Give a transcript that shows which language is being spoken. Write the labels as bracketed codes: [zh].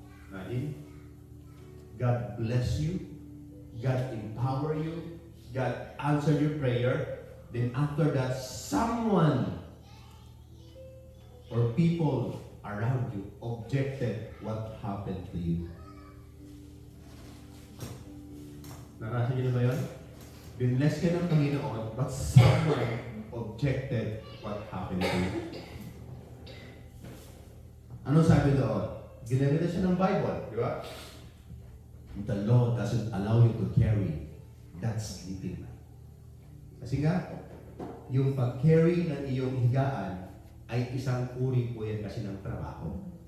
[en] Imagine, God bless you, God empower you, God answer your prayer, then after that, someone or people around you objected what happened to you. [tl] Narasa niyo na ba yun? Binless ka ng Panginoon, [en] but someone objected what happened to you. [tl] Ano sabi doon? Ginamit siya ng Bible, di ba? [en] The Lord doesn't allow you to carry that sleeping man. [tl] Kasi nga, yung pag-carry ng iyong higaan ay isang uri po yan kasi ng trabaho.